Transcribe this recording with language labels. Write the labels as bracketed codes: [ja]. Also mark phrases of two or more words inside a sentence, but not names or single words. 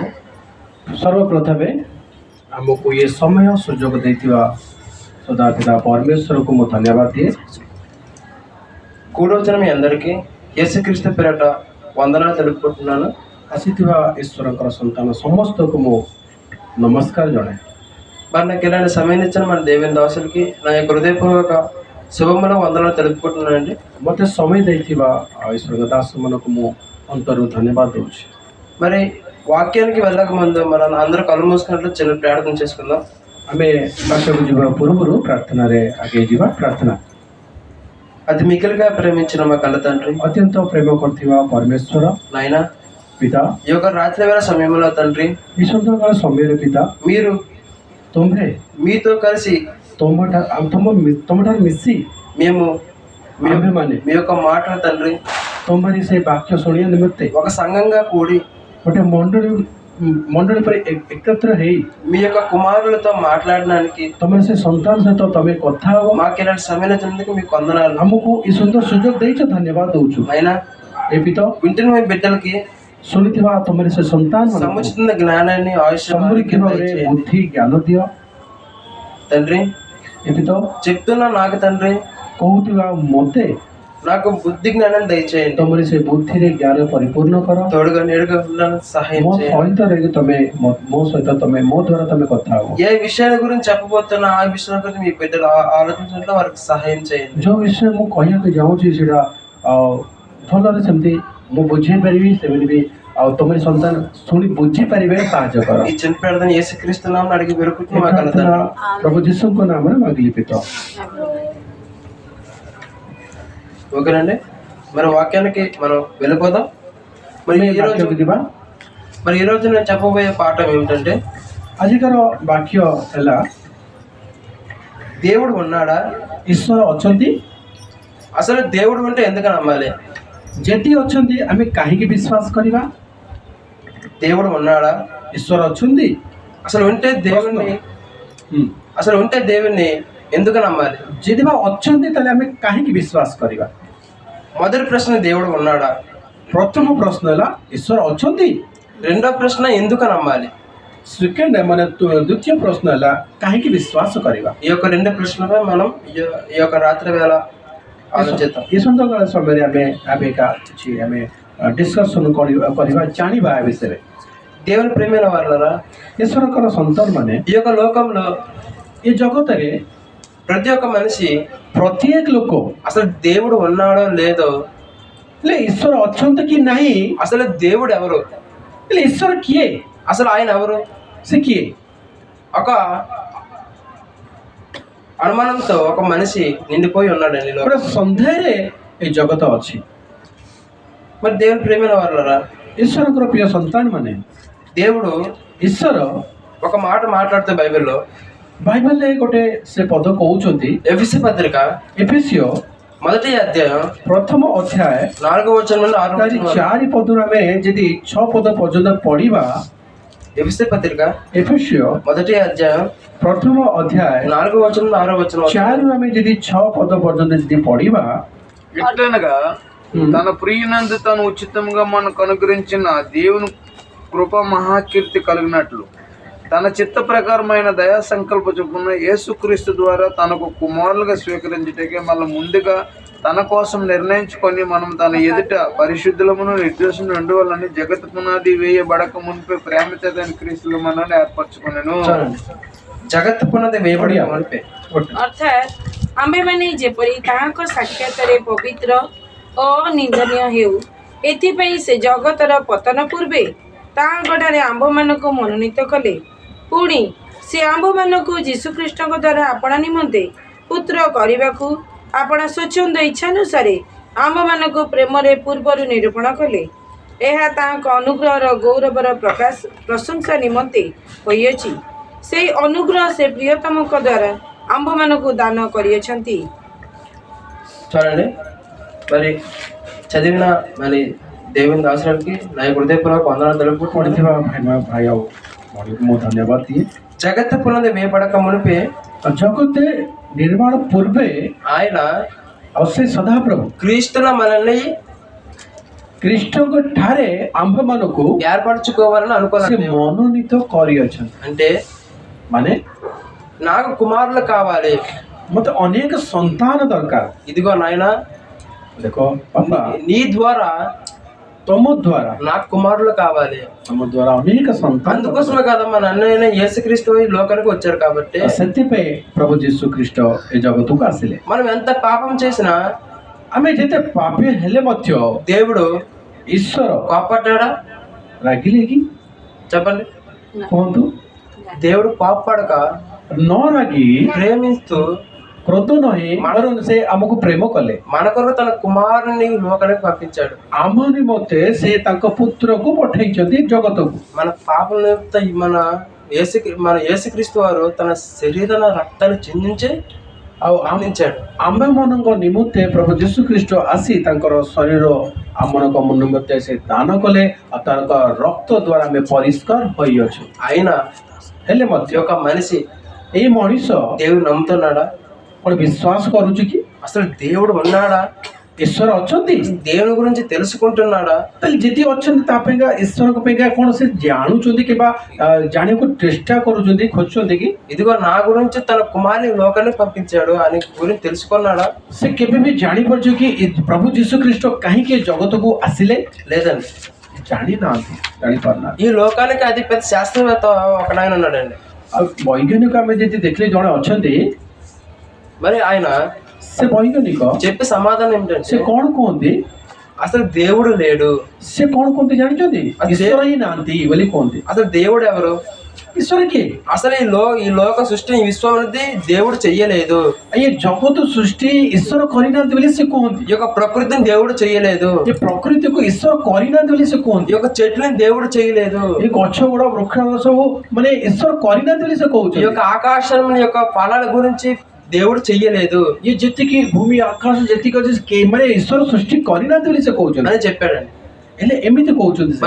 [or] ସର୍ବପ୍ରଥମେ ଆମକୁ ଏ ସମୟ ସୁଯୋଗ ଦେଇଥିବା ସଦାପିତା ପରମେଶ୍ୱର କୁ ମୁଁ ଧନ୍ୟବାଦ ଦିଏ. [te] కూడొచ్చిన మీ అందరికీ యేసుక్రీస్తు పేరట వందనాలు తెలుపుకుంటున్నాను. [or] ଆସିଥିବା ଈଶ୍ୱରଙ୍କର ସନ୍ତାନ ସମସ୍ତଙ୍କୁ ମୁଁ ନମସ୍କାର ଜଣାଏ. [te] మరి నాకు ఇలాంటి సమయం ఇచ్చిన మన దేవుని దాసులకి నా యొక్క హృదయపూర్వక శుభములు వందనాలు తెలుపుకుంటున్నానండి. [or] ମୋତେ ସମୟ ଦେଇଥିବା ଈଶ୍ୱରଙ୍କ ଦାସମାନଙ୍କୁ ମୁଁ ଅନ୍ତରରୁ ଧନ୍ୟବାଦ ଦେଉଛି. [te] మరి వాక్యానికి వెళ్ళక ముందు మనం అందరూ కళ్ళు మూసుకున్నట్లు చిన్న ప్రార్థన చేసుకుందాం. [or] ଆମେ ବାସକୁ ଯିବା ପୂର୍ବରୁ ପ୍ରାର୍ଥନାରେ ଆଗେଇ ଯିବା। ପ୍ରାର୍ଥନା। [te] అతి మిగిలిగా ప్రేమించిన మా కన్న తండ్రి, [or] ଅତ୍ୟନ୍ତ ପ୍ରେମ କରୁଥିବା ପରମେଶ୍ୱର [te] నాయనా, [or] ପିତା, [te] ఈ యొక్క రాత్రి వేళ సమయంలో తండ్రి, [or] ఈ ସନ୍ଧ୍ୟାକାଳ ସମୟରେ ପିତା, [te] మీరు [or] ତୁମ୍ଭେ [te] మీతో కలిసి [or] ତୁମଠାରୁ ମିଶି [te] మేము [or] ଆମ୍ଭେମାନେ [te] మీ యొక్క మాటలు తండ్రి [or] ତୁମରି ସେ ବାକ୍ୟ ଶୁଣିବା ନିମନ୍ତେ [te] ఒక సంఘంగా కూడి [or] ଗୋଟେ ମଣ୍ଡଳୀ ପରେ ଏକତ୍ର ହେଇ [te] మీ యొక్క కుమారులతో మాట్లాడడానికి [or] ତମର ସେ ସନ୍ତାନ ସହିତ ତମେ କଥା ହବ। [te] మాకు ఇలాంటి సమయం ఇచ్చినందుకు మీకు వందనాలు. [or] ଆମକୁ ଏ ସୁନ୍ଦର ସୁଯୋଗ ଦେଇଛ, ଧନ୍ୟବାଦ ଦଉଛୁ। [te] అయినా [or] ଏ ପିତ [te] వింటున్న మీ బిడ్డలకి [or] ଶୁଣିଥିବା ତମର ସେ ସନ୍ତାନ [te] సముచిత జ్ఞానాన్ని [or] ସମୃଦ୍ଧି ଭାବରେ ବୁଦ୍ଧି ଜ୍ଞାନ ଦିଅ [te] తండ్రి. [or] ଏ ପିତ [te] చెప్తున్నా నాకు తండ్రి, [or] କହୁଥିବା ମୋତେ [te] నాకు బుద్ధి జ్ఞానం దయచేయండి. [or] ତମର ସେ ବୁଦ୍ଧିରେ ଜ୍ଞାନ ପରିପୂର୍ଣ୍ଣ କର। [te] తోడుగా నేడుగా ఉండడానికి సహాయం [or] ମୋ [te] చేయండి. [or] ସହିତ ରହିକି ମୋ ସହିତ ମୋ ଦ୍ୱାରା ତମେ କଥା ହବ। [te] ఏ విషయాల గురించి చెప్పబోతున్నా ఆ విషయాల గురించి మీ బిడ్డలు ఆలోచించడంలో వారికి సహాయం చేయండి. [or] ଯୋଉ ବିଷୟ ମୁଁ କହିବାକୁ ଚାହୁଁଛି ସେଇଟା ଭଲରେ ସେମିତି ମୁଁ ବୁଝେଇ ପାରିବି, ସେମିତି ବି ଆଉ ତମରି ସନ୍ତାନ ଶୁଣି ବୁଝିପାରିବେ ସାହାଯ୍ୟ କର। [te] ఈ చిన్న ప్రార్థన యేసుక్రీస్తు నామమున అడిగి వేడుకుంటున్నాం మా కన్న తండ్రి. [or] ପ୍ରଭୁ ଯୀଶୁଙ୍କ ନାମରେ ମାଗିଲି ପିତ। [te] ఓకేనండి, మరి వాక్యానికి మనం వెళ్ళిపోదాం. మరి ఈరోజు నేను చెప్పబోయే పాఠం ఏమిటంటే, [or] ଆଜିକାର ବାକ୍ୟ ହେଲା [te] దేవుడు ఉన్నాడా? [or] ଈଶ୍ୱର ଅଛନ୍ତି? [te] అసలు దేవుడు ఉంటే ఎందుకు నమ్మాలి? [or] ଯଦି ଅଛନ୍ତି ଆମେ କାହିଁକି ବିଶ୍ୱାସ କରିବା? [te] దేవుడు ఉన్నాడా? [or] ଈଶ୍ୱର ଅଛନ୍ତି? [te] అసలు ఉంటే దేవుణ్ణి ఎందుకు నమ్మాలి? [or] ଯଦି ବା ଅଛନ୍ତି ତାହେଲେ ଆମେ କାହିଁକି ବିଶ୍ୱାସ କରିବା? [te] మొదటి ప్రశ్న దేవుడు ఉన్నాడా? [or] ପ୍ରଥମ ପ୍ରଶ୍ନ ହେଲା ଈଶ୍ୱର ଅଛନ୍ତି? [te] రెండో ప్రశ్న ఎందుకు నమ్మాలి? [or] ସେକେଣ୍ଡ ମାନେ ଦ୍ୱିତୀୟ ପ୍ରଶ୍ନ ହେଲା କାହିଁକି ବିଶ୍ୱାସ କରିବା? [te] ఈ యొక్క రెండు ప్రశ్నలపై మనం ఈ యొక్క రాత్రి వేళ ఆలోచిద్దాం. [or] ଏ ସନ୍ଧ୍ୟାକାଳ ସମୟରେ ଆମେ କିଛି ଆମେ ଡିସ୍କସନ୍ କରିବା, ଜାଣିବା ଏ ବିଷୟରେ। [te] దేవుని ప్రేమైన వాళ్ళరా, [or] ଈଶ୍ୱରଙ୍କର ସନ୍ତାନ ମାନେ [te] ఈ యొక్క లోకంలో [or] ଏ ଜଗତରେ [te] ప్రతి ఒక్క మనిషి [or] ପ୍ରତ୍ୟେକ ଲୋକ [te] అసలు దేవుడు ఉన్నాడో లేదో, [or] ହେଲେ ଈଶ୍ୱର ଅଛନ୍ତି କି ନାହିଁ, [te] అసలు దేవుడు ఎవరు, [or] ହେଲେ ଈଶ୍ୱର କିଏ, [te] అసలు ఆయన ఎవరు, [or] ସେ କିଏ, [te] ఒక అనుమానంతో ఒక మనిషి నిండిపోయి ఉన్నాడండి. [or] ଗୋଟେ ସନ୍ଦେହରେ ଏ ଜଗତ ଅଛି। [te] మరి దేవుని ప్రేమైన వాళ్ళరా, [or] ଈଶ୍ୱରଙ୍କର ପ୍ରିୟ ସନ୍ତାନ ମାନେ [te] దేవుడు [or] ଈଶ୍ୱର [te] ఒక మాట మాట్లాడుతూ బైబిల్లో [or] ବାଇବେଲରେ ଗୋଟେ ସେ ପଦ କହୁଛନ୍ତି। [te] ఎఫెసీ పత్రిక [or] ଏଫେସିୟ [te] మొదటి అధ్యాయం [or] ପ୍ରଥମ ଅଧ୍ୟାୟ [te] 4వ వచనం నుండి 6వ వచనం వరకు. [or] 4 ପଦରୁ ଆମେ ଯଦି 6 ପଦ ପର୍ଯ୍ୟନ୍ତ ପଢିବା, [te] ఎఫెసీ పత్రిక [or] ଏଫେସିୟ [te] మొదటి అధ్యాయం [or] ପ୍ରଥମ ଅଧ୍ୟାୟ [te] 4వ వచనం నుండి 6వ వచనం వరకు. [or] 4ରୁ ଆମେ ଯଦି 6 పଦ పର୍ଯ୍ୟନ୍ତ ଯଦି పଢିବା, [te] ఇట్లనగా తన ప్రియునందు తను ఉచితంగా మనకు అనుగ్రహించిన దేవుని కృప మహాకీర్తి కలిగినట్లు తన చిత్త ప్రకారమైన దయా సంకల్ప చొప్పున యేసుక్రీస్తు ద్వారా తనకు కుమారులుగా స్వీకరించటకే మళ్ళీ ముందుగా తన కోసం నిర్ణయించుకొని మనం తన ఎదుట పరిశుద్ధులమును నిర్దోషం ఉండవాలని జగత్ పునాది వేయబడక మునిపే ప్రేమ చేత క్రీస్తులు మనల్ని ఏర్పరచుకున్నాను. జగత్ పునాది వేయబడి మునిపే [or] ଅର୍ଥାତ୍ ଆମ୍ଭେମାନେ ଯେପରି ତାହାଙ୍କ ସାକ୍ଷାତରେ ପବିତ୍ର ଓ ନିନ୍ଦନୀୟ ହେଉ, ଏଥିପାଇଁ ସେ ଜଗତର ପତନ ପୂର୍ବେ ତାହାଙ୍କଠାରେ ଆମ୍ଭମାନଙ୍କୁ ମନୋନୀତ କଲେ। ପୁଣି ସେ ଆମ୍ଭମାନଙ୍କୁ ଯୀଶୁଖ୍ରୀଷ୍ଟଙ୍କ ଦ୍ୱାରା ଆପଣା ନିମନ୍ତେ ପୁତ୍ର କରିବାକୁ ଆପଣା ସ୍ୱଚ୍ଛନ୍ଦ ଇଚ୍ଛାନୁସାରେ ଆମ୍ଭମାନଙ୍କୁ ପ୍ରେମରେ ପୂର୍ବରୁ ନିରୂପଣ କଲେ। ଏହା ତାହାଙ୍କ ଅନୁଗ୍ରହର ଗୌରବର ପ୍ରଶଂସା ନିମନ୍ତେ ହୋଇଅଛି। ସେହି ଅନୁଗ୍ରହ ସେ ପ୍ରିୟତମଙ୍କ ଦ୍ୱାରା ଆମ୍ଭମାନଙ୍କୁ ଦାନ କରିଅଛନ୍ତି। [te] చూడండి, మరి చదివిన మరి దేవుని దాసులకి నా హృదయపూర్వక వందనాలు తెలుపుకుంటూ, [or] ପଢିଥିବା ଭାଇ ଆଉ ଭଉଣୀକୁ ମୁଁ ଧନ୍ୟବାଦ ଦିଏ। [te] జగత్ పునాది వేయబడక మునిపే [or] ଜଗତ ନିର୍ମାଣ ପୂର୍ବେ [te] ఆయన [or] ଆଉ ସେ ସଦାପ୍ରଭୁ [te] క్రీస్తుల మనల్ని [or] ଖ୍ରୀଷ୍ଟଙ୍କ ଠାରେ ଆମ୍ଭମାନଙ୍କୁ [te] ఏర్పరచుకోవాలని [or] ସେ [te] అనుకున్నాడు. [or] ମନୋନୀତ କରିଅଛନ୍ତି। [te] అంటే [or] ମାନେ [te] నాకు కుమారులు కావాలి, [or] ମତେ ଅନେକ ସନ୍ତାନ ଦରକାର। [te] ఇదిగో నాయనా, [or] ଦେଖ ବାପା, [te] నీ ద్వారా [or] ତମ ଦ୍ୱାରା [te] నాకు కుమారులు కావాలి. [or] ତମ ଦ୍ୱାରା ଅନେକ ସନ୍ତାନ [te] అందుకోసమే కదమ్మా నన్ను యేసుక్రీస్తు ఈ లోకానికి వచ్చారు కాబట్టి. [or] ସେଥିପାଇଁ ପ୍ରଭୁ ଯୀଶୁ ଖ୍ରୀଷ୍ଟ ଏ ଜଗତକୁ ଆସିଲେ। [te] మనం ఎంత పాపం చేసినా [or] ଆମେ ଯେତେ ପାପୀ ହେଲେ ମଧ୍ୟ [te] దేవుడు [or] ଈଶ୍ୱର [te] కోపడ్డా? [or] ରାଗିଲେ କି? [te] చెప్పండి. [or] କୁହନ୍ତୁ। [te] దేవుడు కోప్పడక [or] ନ ରାଗି [te] ప్రేమిస్తూ [or] କ୍ରୋଧ ନହେଇ ବରଂ ସେ ଆମକୁ ପ୍ରେମ କଲେ, [te] మన కొరకు తన కుమారుని లోకానికి పంపించాడు. [or] ଆମ ନିମନ୍ତେ ସେ ତାଙ୍କ ପୁତ୍ରକୁ ପଠେଇଛନ୍ତି ଜଗତକୁ। [te] మన పాపల నిమిత్తం మన యేసుక్రీస్తు వారు తన శరీర రక్తాన్ని చిందించి [or] ଆଉ [te] అందించాడు. [or] ଆମମାନଙ୍କ ନିମନ୍ତେ ପ୍ରଭୁ ଯୀଶୁ ଖ୍ରୀଷ୍ଟ ଆସି ତାଙ୍କର ଶରୀର ଆମମାନଙ୍କ ନିମନ୍ତେ ସେ ଦାନ କଲେ ଆଉ ତାଙ୍କ ରକ୍ତ ଦ୍ୱାରା ଆମେ ପରିଷ୍କାର ହୋଇଅଛୁ। [te] అయినా [or] ହେଲେ [te] ఈ [or] ମଧ୍ୟ [te] యొక్క మనిషి [or] ଏଇ ମଣିଷ [te] దేవుడు నమ్ముతున్నాడా? [or] କଣ ବିଶ୍ୱାସ କରୁଛି କି [te] అసలు దేవుడు ఉన్నాడా? [or] ଈଶ୍ୱର ଅଛନ୍ତି? [te] దేవుని గురించి తెలుసుకుంటున్నాడా? [or] ତାହେଲେ ଯଦି ଅଛନ୍ତି ତା ପାଇଁକା ଈଶ୍ୱରଙ୍କ ପାଇଁକା କଣ ସେ ଜାଣୁଛନ୍ତି କିମ୍ବା ଜାଣିବାକୁ ଚେଷ୍ଟା କରୁଛନ୍ତି, ଖୋଜୁଛନ୍ତି କି? [te] ఇదిగో నా గురించి తన కుమారుని లోకానికి పంపించాడు అని గురించి తెలుసుకున్నాడా? [or] ସେ କେବେ ବି ଜାଣିପାରୁଛୁ କି ପ୍ରଭୁ ଯୀଶୁ ଖ୍ରୀଷ୍ଟ କାହିଁକି ଜଗତକୁ ଆସିଲେ? [te] లేదండి. [or] ଜାଣିନାହାନ୍ତି, ଜାଣିପାରୁନାହାନ୍ତି। [te] ఈ లోకానికి అతి పెద్ద శాస్త్రవేత్త ఒకనాయన ఉన్నాడండి. [or] ଆଉ ବୈଜ୍ଞାନିକ ଆମେ ଯଦି ଦେଖିଲେ ଜଣେ ଅଛନ୍ତି, [te] మరి ఆయన [or] ସେ ବୈଜ୍ଞାନିକ [te] చెప్పే సమాధానం [or] ସେ [te] ఏమిటంటే [or] କଣ କୁହନ୍ତି? [te] అసలు దేవుడు లేడు. [or] ସେ କଣ କୁହନ୍ତି ଜାଣିଛନ୍ତି? ଈଶ୍ୱର ହିଁ ନାହାନ୍ତି ବୋଲି କୁହନ୍ତି। [te] అసలు దేవుడు ఎవరు? [or] ଈଶ୍ୱର କିଏ? [te] అసలు ఈ లోక సృష్టి ఈ విశ్వం అనేది దేవుడు చెయ్యలేదు. [or] ଏ ଜଗତ ସୃଷ୍ଟି ଈଶ୍ୱର କରିନାହାନ୍ତି ବୋଲି ସେ କୁହନ୍ତି। [te] ఈ యొక్క ప్రకృతిని దేవుడు చెయ్యలేదు. [or] ଏ ପ୍ରକୃତିକୁ ଈଶ୍ୱର କରିନାହାନ୍ତି ବୋଲି ସେ [te] ఈ [or] କୁହନ୍ତି। [te] యొక్క చెట్లని దేవుడు చేయలేదు. [or] ଏ ଗଛ ଗୁଡ ବୃକ୍ଷ ସବୁ ମାନେ ଈଶ୍ୱର କରିନାହାନ୍ତି ବୋଲି ସେ [te] ఈ [or] କହୁଛନ୍ତି। [te] యొక్క ఆకాశం యొక్క ఫలాల గురించి దేవుడు చెయ్యలేదు [or] ଏ ଯେତିକି ଭୂମି ଆକାଶ ଯେତିକି ଅଛି ମାନେ ଈଶ୍ୱର ସୃଷ୍ଟି କରିନାହାନ୍ତି ବୋଲି ସେ କହୁଛନ୍ତି। [te] అని చెప్పాడండి. [or] ହେଲେ ଏମିତି କହୁଛନ୍ତି ସେ।